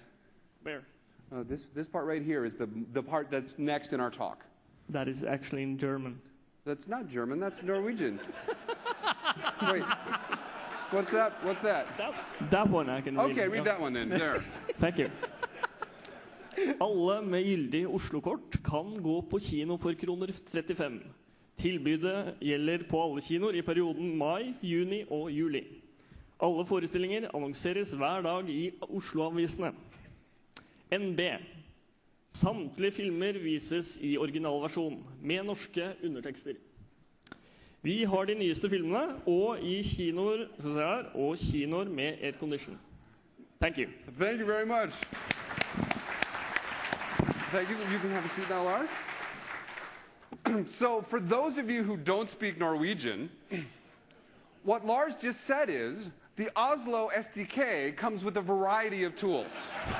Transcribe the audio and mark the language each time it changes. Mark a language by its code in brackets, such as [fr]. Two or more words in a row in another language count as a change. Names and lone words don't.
[en] Where? This part right here is the part that's next in our talk. That is actually in German. That's not German. That's Norwegian. Wait. What's that? What's that? That one I can read. Okay, read that one then. There. Thank you. [no] Alle med gyldig Oslo-kort kan gå på kino for kroner 35. Tilbudet gjelder på alle kinoer i perioden mai, juni og juli. Alle forestillinger annonseres hver dag i Oslo-avisene. NB. Samtlige filmer vises i originalversjon med norske undertekster. Vi har de nyeste filmene, og i kinoer, skal vi se her, og kinoer med aircondition. [en] Thank you. Thank you very much. Thank you. You can have a seat now, Lars. So, for those of you who don't speak Norwegian, what Lars just said is the Oslo SDK comes with a variety of tools.